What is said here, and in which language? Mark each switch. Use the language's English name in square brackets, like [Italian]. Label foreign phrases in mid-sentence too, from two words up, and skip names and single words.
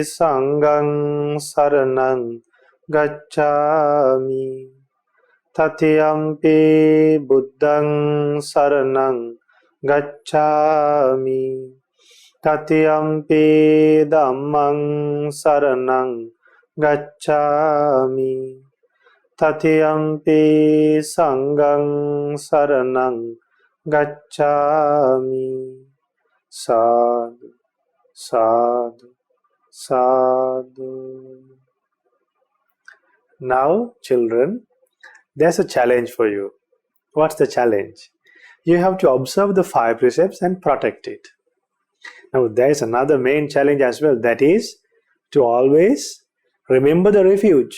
[Pali] Saṅghaṃ saraṇaṃ gacchāmi, Tatiyampi Buddhaṃ saraṇaṃ gacchāmi, Tatiyampi Dhammaṃ saraṇaṃ gacchāmi, Tatiyampi Saṅghaṃ saraṇaṃ gacchāmi. Sadhu, sadhu, sadhu. [English] Now, children, there's a challenge for you. What's the challenge? You have to observe the 5 precepts and protect it. Now, there's another main challenge as well, that is to always remember the refuge.